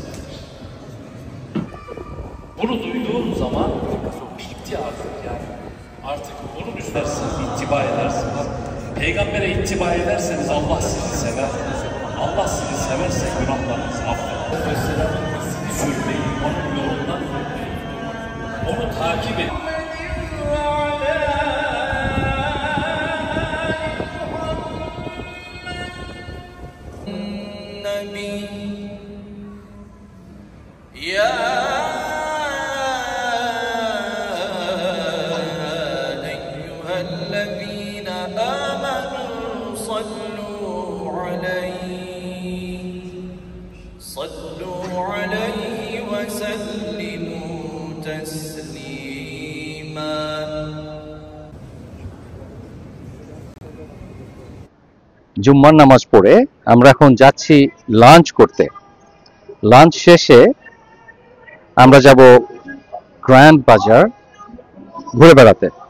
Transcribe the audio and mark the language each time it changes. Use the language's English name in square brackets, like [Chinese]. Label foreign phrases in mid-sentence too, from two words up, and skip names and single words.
[Turkish] Bunu duyduğun zaman bitti artık yani. Artık onun üstüne ittiba edersiniz. Peygambere ittiba ederseniz Allah sizi sever. Allah sizi severse günahlarınızı affeder. Mesela sürmeyin, onun yolundan sürmeyin. Onu takip edin. [Arabic] يا أيها الذين آمنوا صلوا عليه وسلموا تسليما [Bangla] জুম্মার নামাজ পড়ে আমরা এখন যাচ্ছি লাঞ্চ করতে। লাঞ্চ শেষে আমরা যাব গ্র্যান্ড বাজার ঘুরে বেড়াতে।